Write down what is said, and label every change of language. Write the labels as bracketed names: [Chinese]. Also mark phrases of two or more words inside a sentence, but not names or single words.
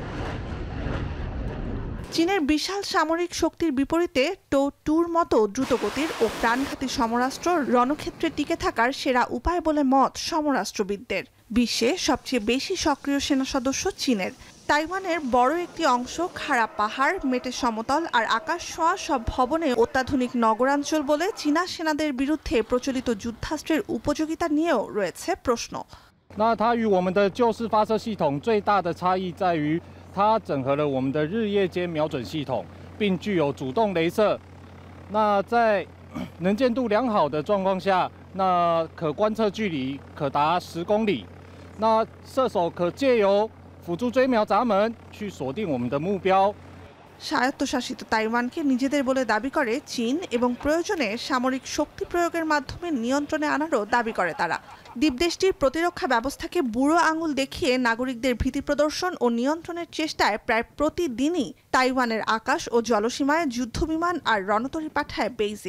[Bangla] চীনের বিশাল সামরিক শক্তির বিপরীতে টো-2র মতো দ্রুতগতির ও প্রাণঘাতী সমরাস্ত্র রণক্ষেত্রে টিকে থাকার সেরা উপায় বলে মত সমরাষ্ট্রবিদদের। বিশ্বে সবচেয়ে বেশি সক্রিয় সেনা সদস্য চীনের। তাইওয়ানের বড় একটি অংশ খাড়া পাহাড়, মেটে সমতল আর আকাশ ছোঁয়া সব ভবনে অত্যাধুনিক নগরাঞ্চল বলে চীনা সেনাদের বিরুদ্ধে প্রচলিত যুদ্ধাস্ত্রের উপযোগিতা নিয়েও রয়েছে প্রশ্ন। [Chinese] 那它与我们的旧式发射系统最大的差异在于，它整合了我们的日夜间瞄准系统，并具有主动雷射。那在能见度良好的状况下，那可观测距离可达10公里。那射手可借由辅助追瞄闸门去锁定我们的目标。 [Bangla] স্বায়ত্তশাসিত তাইওয়ানকে নিজেদের বলে দাবি করে চীন এবং প্রয়োজনে সামরিক শক্তি প্রয়োগের মাধ্যমে নিয়ন্ত্রণে আনারও দাবি করে তারা। দ্বীপদেশটির প্রতিরক্ষা ব্যবস্থাকে বুড়ো আঙুল দেখিয়ে নাগরিকদের ভীতি প্রদর্শন ও নিয়ন্ত্রণের চেষ্টায় প্রায় প্রতিদিনই তাইওয়ানের আকাশ ও জলসীমায় যুদ্ধবিমান আর রণতরী পাঠায় বেইজিং।